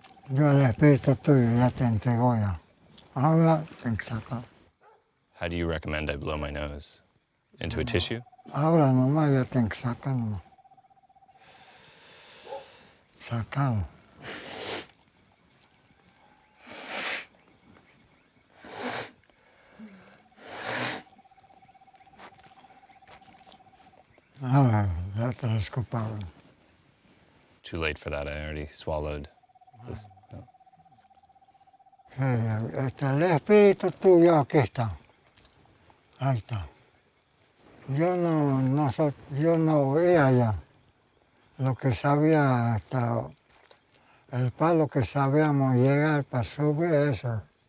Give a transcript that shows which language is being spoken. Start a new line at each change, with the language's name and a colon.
Spanish: Yo el espíritu tuyo ya te entregó ya. Ahora tengo que sacar.
English: How do you recommend I blow my nose? Into a tissue?
Spanish: Ahora nomás ya tengo que sacar nomás. Sacarlo. Ahora ya te lo escupado.
English: too late for that. I already swallowed this.
Spanish: El espíritu tuyo aquí está. Ahí está. Yo no veía ya. Lo que sabía hasta el palo que sabíamos llegar para subir eso.